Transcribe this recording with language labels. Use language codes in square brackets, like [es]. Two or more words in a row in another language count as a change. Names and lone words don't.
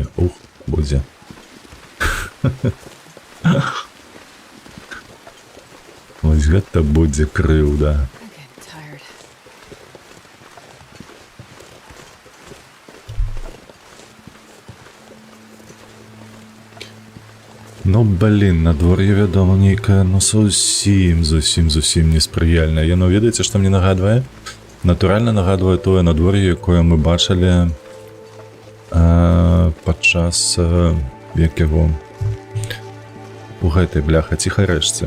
[be] Ух, будзе. Вось гэта будзе крыўда. [en] I'm getting tired. [be] Ну, блин, надвор'е, вядома, нейкае, ну, зусім неспрыяльнае. Яно, ведаеце, што мне нагадвае? Натуральна нагадвае тое надвор'е, якое мы бачылі падчас, як яго, у гэтай бляха ціхарэшцы.